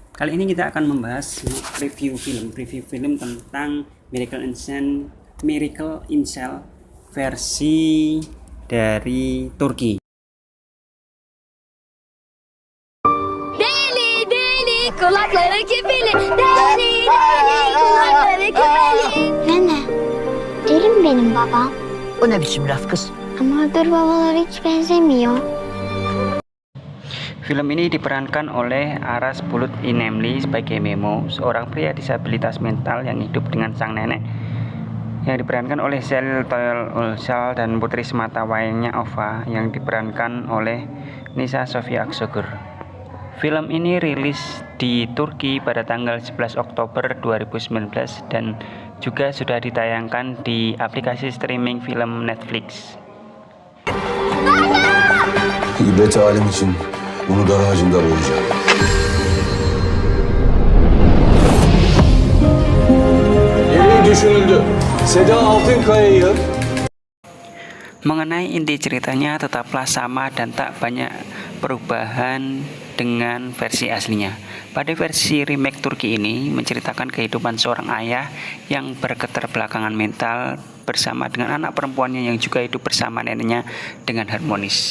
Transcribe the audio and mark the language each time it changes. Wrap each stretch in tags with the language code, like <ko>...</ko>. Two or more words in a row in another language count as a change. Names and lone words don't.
<id>Kali ini kita akan membahas review film tentang Miracle in Cell versi dari Turki.</id> <tr>Deli kulakları küpeli. Deli kulakları küpeli. Nene, deli mi benim babam? O ne biçim laf kız? Ama öbür babalar hiç benzemiyor.</tr> <id>Film ini diperankan oleh Aras Bulut İnemli sebagai Memo, seorang pria disabilitas mental yang hidup dengan sang nenek, yang diperankan oleh Selin Toyol-Ulsal dan putri semata wayangnya Ova yang diperankan oleh Nisa Sofia Aksogur. Film ini rilis di Turki pada tanggal 11 Oktober 2019 dan juga sudah ditayangkan di aplikasi streaming film Netflix.</id> <tr>İbret alem için bunu dar ağacında boyayacağım. Yemeği düşünüldü. Seda Altınkaya'yı</tr> <id>Mengenai inti ceritanya tetaplah sama dan tak banyak perubahan dengan versi aslinya. Pada versi remake Turki ini menceritakan kehidupan seorang ayah yang berketerbelakangan mental bersama dengan anak perempuannya yang juga hidup bersama neneknya dengan harmonis.</id>